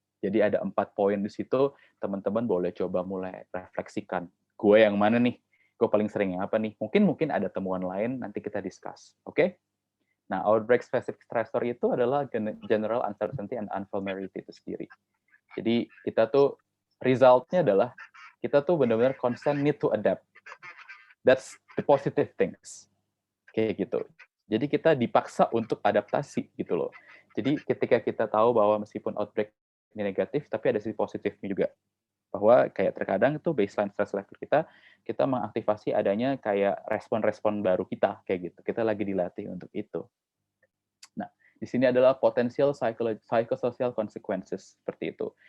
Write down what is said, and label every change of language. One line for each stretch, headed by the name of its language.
Indonesian: Jadi ada 4 poin di situ, teman-teman boleh coba mulai refleksikan. Gue yang mana nih? Gue paling sering yang apa nih? Mungkin ada temuan lain, nanti kita discuss. Oke? Nah, outbreak specific stressor itu adalah
English: general uncertainty and unfamiliarity
Indonesian: itu sendiri. Jadi kita tuh result-nya adalah kita tuh benar-benar
English: constant need to adapt. That's the positive things.
Indonesian: Kayak gitu. Jadi kita dipaksa untuk adaptasi gitu loh. Jadi ketika kita tahu bahwa meskipun outbreak ini negatif, tapi ada sisi positifnya juga. Bahwa kayak terkadang itu baseline stress level kita mengaktifasi adanya kayak respon-respon baru kita, kayak gitu. Kita lagi dilatih untuk itu. Nah, di sini adalah potensial
English: psychosocial consequences,
Indonesian: seperti itu.